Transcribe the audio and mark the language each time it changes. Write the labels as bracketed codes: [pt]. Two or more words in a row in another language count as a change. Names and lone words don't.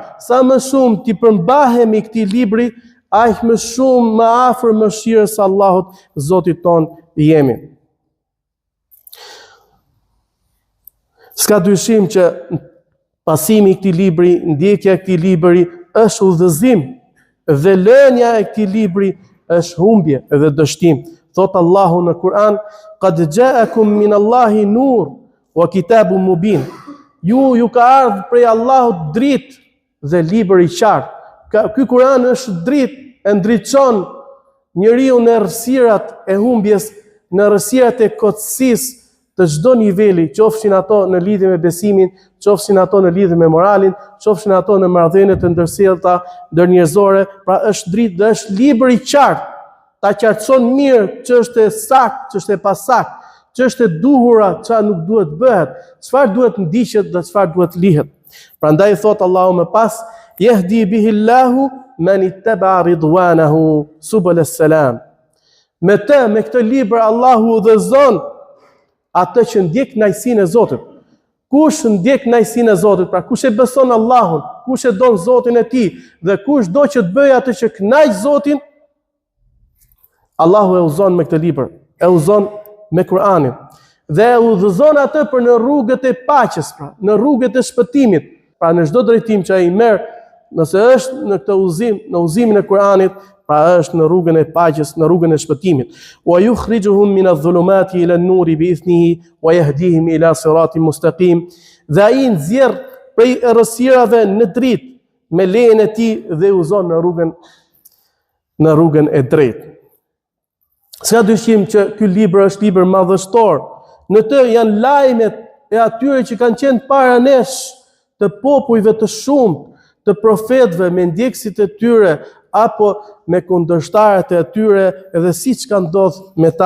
[sq] Sa më shumë ti përmbahemi këtij libri, aq më shumë më afër mëshirës së Allahut Zotit ton jemi. S'ka dyshim që pasimi I këtij libri, ndjekja e këtij libri është udhëzim dhe lënia e këtij libri është humbje dhe dështim. Thot Allahu në Kur'an: [ar] "قد جاءكم من الله نور وكتاب مبين." [sq] Ju ka ardhur prej Allahut dritë dhe libër i qartë. Ky Kur'an është dritë, e ndriçon njeriu në errësirat e humbjes, në errësirat e kotësisë të çdo niveli, qofshin ato në lidhje me besimin, qofshin ato në lidhje me moralin, qofshin ato në marrëdhënie të ndërsjellta ndërnjerëzore. Pra është dritë dhe është libër i qartë. Ta qartëson mirë ç'është e saktë, ç'është e pasakt, ç'është e duhura, ç'a nuk duhet bëhet, çfarë duhet ndiqet dhe çfarë duhet lihet. Prandaj thot Allahu më pas: [ar] "يهدي به الله من اتبع رضوانه سبل السلام." [sq] Me këtë libër Allahu udhëzon atë që ndjek kënaqësinë e Zotit. Kush ndjek kënaqësinë e Zotit, pra kush e beson Allahun, kush e don Zotin e tij dhe kush do që të bëjë atë që kënaq Zotin, Allahu e udhëzon me këtë libër, e udhëzon me Kur'anin dhe e udhëzon atë për në rrugët e paqes, pra në rrugët e shpëtimit. Pra në çdo drejtim që ai merr, nëse është në këtë udhëzim, në udhëzimin e Kur'anit, pra është në rrugën e paqes, në rrugën e shpëtimit. [ar] ويخرجهم من الظلمات إلى النور بإذنه ويهديهم إلى صراط مستقيم. [sq] Dhe ai nxjerr prej errësirave në dritë me lejen e tij dhe udhëzon në rrugën e drejtë. S'ka dyshim që ky libër është libër madhështor. Në të janë lajmet e atyre që kanë qenë para nesh, të popujve të shumtë, të profetëve me ndjekësit e tyre apo me kundërshtarët e tyre, edhe siç ka ndodhur me ta.